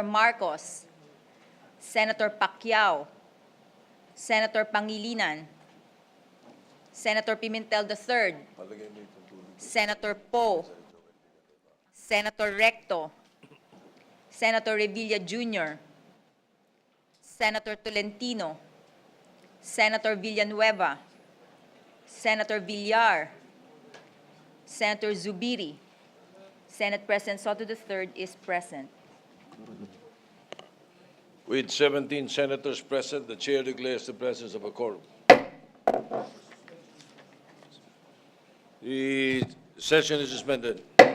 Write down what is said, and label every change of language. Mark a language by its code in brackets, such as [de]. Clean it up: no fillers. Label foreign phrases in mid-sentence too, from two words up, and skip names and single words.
[en] Marcos, Senator Pacquiao, Senator Pangilinan, Senator Pimentel III, Senator Poe, Senator Recto, Senator Revilla Jr., Senator Tolentino, Senator Villanueva, Senator Villar, Senator Zubiri. Senate President Soto III is present. With 17 senators present, the chair declares the presence of a quorum. The session is suspended.